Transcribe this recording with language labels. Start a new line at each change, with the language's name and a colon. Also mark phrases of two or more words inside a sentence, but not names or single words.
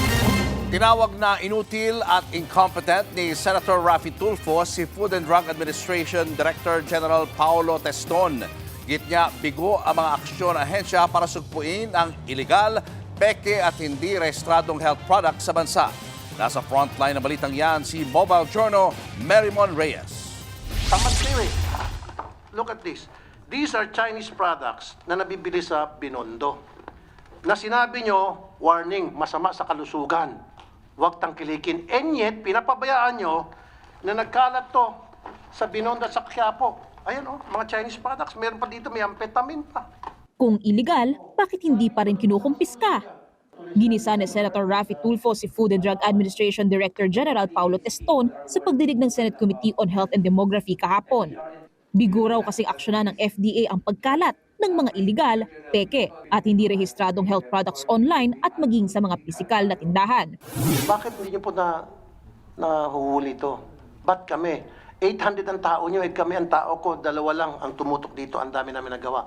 Filipino: Tinawag na inutil at incompetent ni Senator Raffy Tulfo si Food and Drug Administration Director General Paulo Teston. Gitnya, bigo ang mga aksyon ahensya para sugpuin ang iligal, peke at hindi rehistradong health products sa bansa. Nasa frontline ng balitang yan si Mobile Journal Marymon Reyes. Tamat kayo eh.
English: Look at this. These are Chinese products
Filipino: na nabibili sa Binondo. Na sinabi nyo, warning, masama sa kalusugan. Huwag tangkilikin.
English: And yet,
Filipino: pinapabayaan nyo na nagkalat to sa Binondo at sa Quiapo. Ayan mga
English: Chinese products.
Filipino: Meron pa dito, may amphetamine pa. Kung illegal, bakit hindi pa rin kinukumpiska? Ginisa ni Senator Raffy Tulfo si Food and Drug Administration Director General Paulo Teston sa pagdinig ng Senate Committee on Health and Demography kahapon. Bigo raw kasing aksyonan ng FDA ang pagkalat ng mga illegal, peke at hindi rehistradong
English: health products
Filipino: online at maging sa mga pisikal na tindahan. Bakit hindi nyo po nahuhuli ito? Ba't kami? 800 ang tao nyo, kami ang tao ko, 2 lang ang tumutok dito, ang dami namin nagawa.